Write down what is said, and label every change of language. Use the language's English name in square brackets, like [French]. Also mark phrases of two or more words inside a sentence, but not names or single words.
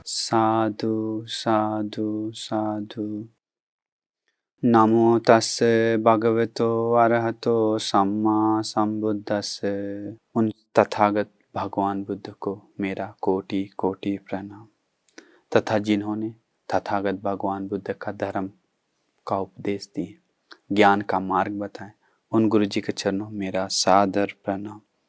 [Pali] साधु साधु साधु। नमो तस्से भगवतो अरहतो सम्मा संबुद्दस्से। [Hindi] उन तथागत भगवान बुद्ध को मेरा कोटि कोटि प्रणाम तथा जिन्होंने तथागत भगवान बुद्ध का धर्म का उपदेश दिए, ज्ञान का मार्ग बताएं, उन गुरु जी के चरणों मेरा सादर प्रणाम।